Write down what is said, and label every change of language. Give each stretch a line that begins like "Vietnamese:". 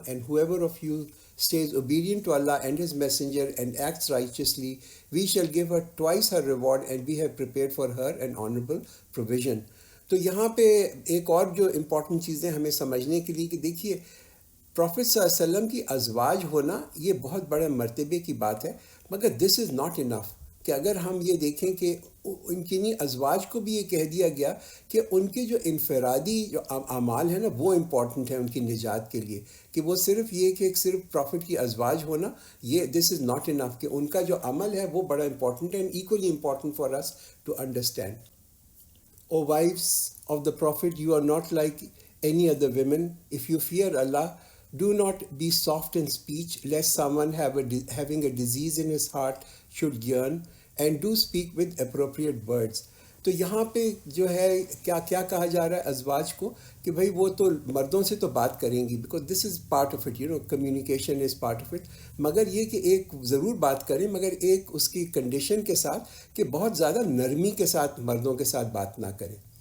English: And whoever of you stays obedient to Allah and His Messenger and acts righteously, we shall give her twice her reward, and we have prepared for her an honorable provision.
Urdu: تو یہاں پہ ایک اور جو important چیزیں ہمیں سمجھنے کے لیے کہ دیکھیے, پروفیٹ صلی اللہ علیہ وسلم کی ازواج ہونا یہ بہت بڑے مرتبے کی بات ہے, مگر
English: This is not enough.
Urdu: کہ اگر ہم یہ دیکھیں کہ ان کی ازواج کو بھی یہ کہہ دیا گیا کہ ان کے جو انفرادی جو اعمال ہیں نا وہ امپورٹنٹ ہیں ان کی نجات کے لیے, کہ وہ صرف یہ کہ صرف پروفٹ کی ازواج ہونا یہ
English: this is not enough,
Urdu: کہ ان کا جو عمل ہے وہ بڑا امپورٹنٹ ہے,
English: And equally important for us to understand. O wives of the Prophet, you are not like any other women. If you fear Allah, do not be soft in speech, lest someone having a disease in his heart should yearn, and do speak with appropriate words.
Urdu: تو یہاں پہ جو ہے کیا کہا جا رہا ہے ازواج کو کہ بھائی وہ تو مردوں سے تو بات کریں گی,
English: because this is part of it,
Urdu: communication is part of it. مگر یہ کہ ایک ضرور بات کریں, مگر ایک اس کی کنڈیشن کے ساتھ کہ بہت زیادہ نرمی کے ساتھ مردوں کے ساتھ بات نہ کریں.